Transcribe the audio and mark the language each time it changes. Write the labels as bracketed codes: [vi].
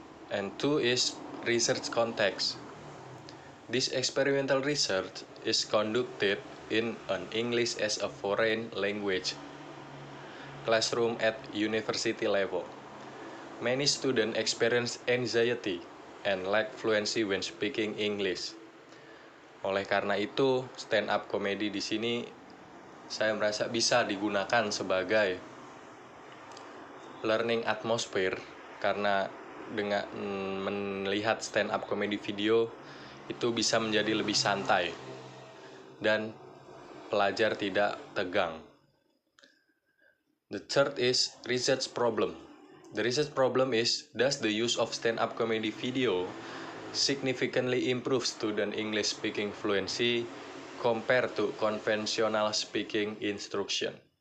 [en] And two is research context. This experimental research is conducted in an English as a foreign language classroom at university level. Many students experience anxiety and lack fluency when speaking English. [id] Oleh karena itu, stand up comedy di sini saya merasa bisa digunakan sebagai [en] learning atmosphere [id] karena dengan melihat [en] stand up comedy video [id] itu bisa menjadi lebih santai dan pelajar tidak tegang. [en] The third is research problem. The research problem is, does the use of stand-up comedy video significantly improve student English speaking fluency compared to conventional speaking instruction?